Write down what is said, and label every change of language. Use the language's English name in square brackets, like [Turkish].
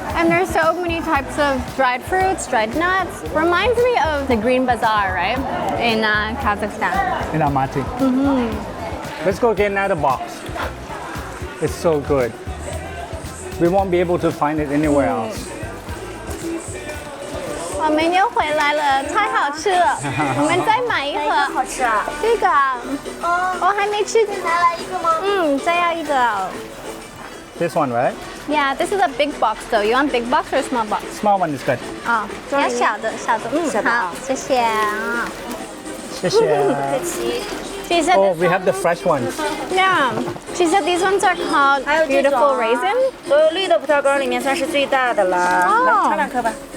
[English] And there's so many types of dried fruits, dried nuts. Reminds me of the Green Bazaar, right? In Kazakhstan. In Almaty. Let's go get another box. It's so good. We won't be able to find it anywhere else. [Chinese] 我们又回来了，太好吃了！我们再买一盒。好吃啊！这个啊，我还没吃。再来一个吗？嗯，再要一个。 [English] This one, right? Yeah, this is a big box though. You want big box or small box? Small one is good. [Chinese] 啊，要小的，小的。嗯，好，谢谢啊。谢谢. [English] She said, Oh, we have the fresh ones. yeah. She said these ones are called beautiful raisin. [Chinese] 所有绿的葡萄干里面算是最大的了，来尝2颗吧。